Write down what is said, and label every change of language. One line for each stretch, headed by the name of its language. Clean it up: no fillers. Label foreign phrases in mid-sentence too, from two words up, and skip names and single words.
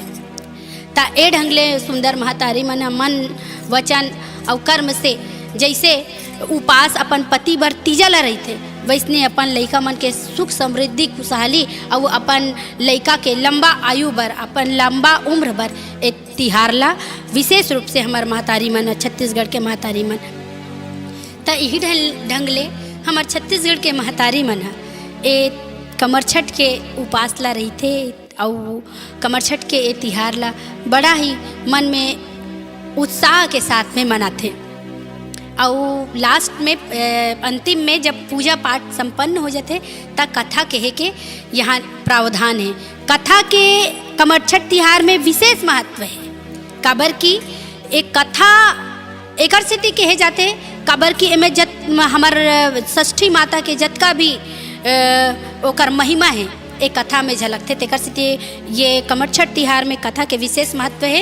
Chhattisgarhi: ता ए ढंग ले सुंदर महतारी मन वचन और कर्म से जैसे उपास अपन पति बर तीजा ला रही थे वैसने अपन लइका मन के सुख समृद्धि खुशहाली और अपन लइका के लंबा आयु बर अपन लंबा उम्र बर ए तिहार ला विशेष रूप से हमार महतारी मन छत्तीसगढ़ के महतारी मन त यही ढंग ले हमार छत्तीसगढ़ के महतारी मन ए कमरछठ के उपास ला रही थे। और कमरछठ के ए तिहार ला बड़ा ही मन में उत्साह के साथ में मनाते। और लास्ट में अंतिम में जब पूजा पाठ संपन्न हो जाते तब कथा कहे के यहाँ प्रावधान है। कथा के कमरछठ तिहार में विशेष महत्व है काबर की एक कथा एकर सेती कहे जाते काबर की एमे हमार षष्ठी माता के जतका भी ओकर महिमा है एक कथा में झलकते। तेकर सेती ये कमरछठ तिहार में कथा के विशेष महत्व है।